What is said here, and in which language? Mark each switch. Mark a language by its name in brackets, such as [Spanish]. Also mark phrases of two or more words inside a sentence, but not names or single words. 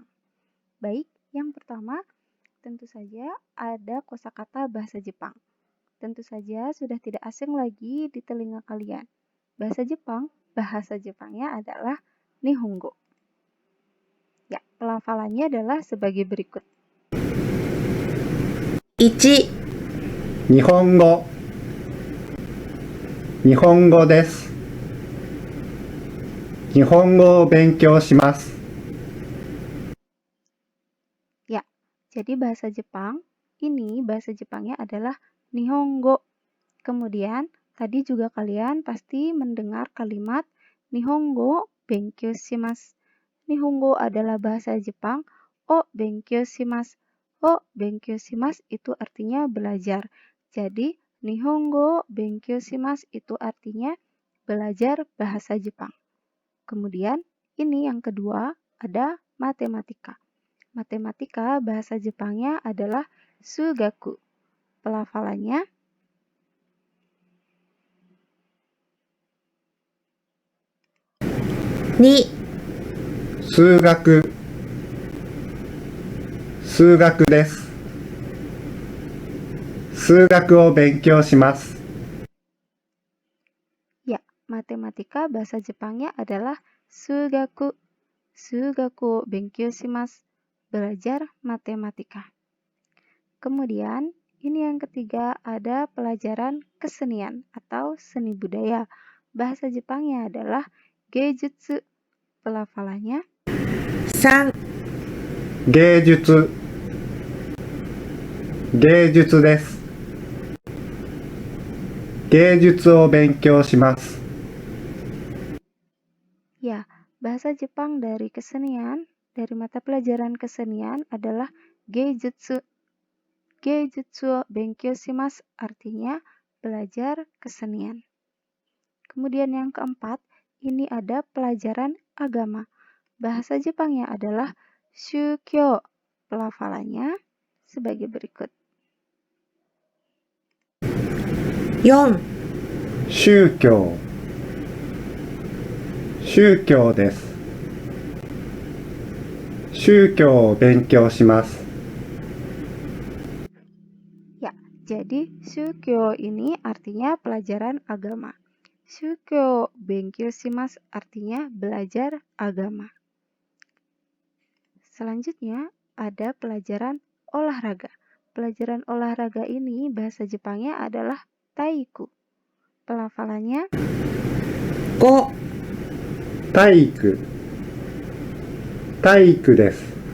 [Indonesian] Baik, yang pertama, tentu saja ada kosakata bahasa Jepang. Tentu saja sudah tidak asing lagi di telinga kalian. Bahasa Jepangnya adalah Nihongo. Ya, pelafalannya adalah sebagai berikut. [Japanese] 1、日本語、日本語です。日本語を勉強します。 [Indonesian] Ya, jadi bahasa Jepangnya adalah Nihongo. Kemudian, tadi juga kalian pasti mendengar kalimat [Japanese] 日本語勉強します. [Indonesian] Nihongo adalah bahasa Jepang. [Japanese] 勉強します [Indonesian] itu artinya belajar. Jadi, [Japanese] 日本語勉強します [Indonesian] itu artinya belajar bahasa Jepang. Kemudian, ini yang kedua, ada matematika. Matematika bahasa Jepangnya adalah Sugaku. Pelafalannya [Japanese] 2、数学、数学です。数学を勉強します。 [Indonesian] Ya, matematika bahasa Jepangnya adalah Sugaku. [Japanese] 数学勉強します. [Indonesian] Belajar matematika. Kemudian, ini yang ketiga ada pelajaran kesenian atau seni budaya. Bahasa Jepangnya adalah Geijutsu. Pelafalannya [Japanese] 3、芸術、芸術です。芸術を勉強します。 [Indonesian] Ya, bahasa Jepang dari kesenian, dari mata pelajaran kesenian adalah Geijutsu. [Japanese] 芸術勉強します [Indonesian] artinya belajar kesenian. Kemudian yang keempat, ini ada pelajaran agama. Bahasa Jepangnya adalah Shukyo. Pelafalannya sebagai berikut. [Japanese] 4、宗教、宗教です。宗教を勉強します。 [Indonesian] Ya, jadi Shukyo ini artinya pelajaran agama. [Japanese] 宗教勉強します [Indonesian] artinya belajar agama. Selanjutnya ada pelajaran olahraga. Pelajaran olahraga ini bahasa Jepangnya adalah Taiku. Pelafalannya [Japanese] 5、体育、体育です。